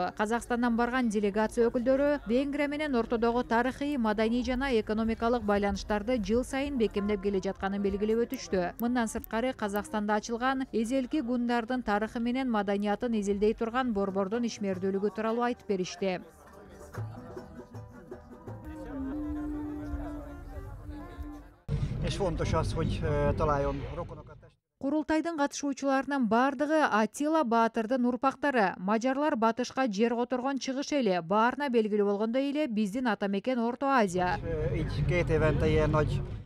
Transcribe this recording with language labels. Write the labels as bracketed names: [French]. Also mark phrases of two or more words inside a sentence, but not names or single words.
[Kyrgyz] Казакстандан барган делегация өкүлдөрү Венгрия менен ортодогу тарыхый, маданий жана экономикалык байланыштарды жыл сайын бекемдеп келе жатканын белгилеп өтүштү. Мындан сырткары Казакстанда ачылган эзелки гундардын тарыхы менен маданиятын изилдей турган борбордун ишмердүүлүгү тууралуу айтып беришти. [Hungarian] És fontos az, hogy találjon rokonokat. [Kyrgyz] Курултайдын катышуучуларынын бардыгы Атила Баатырдын урпактары. Мажарлар батышка жер которгон чыгыш эли. Баарына белгилүү болгондой эле биздин ата мекен Орто Азия. [Hungarian] Így 2 évente ilyen nagy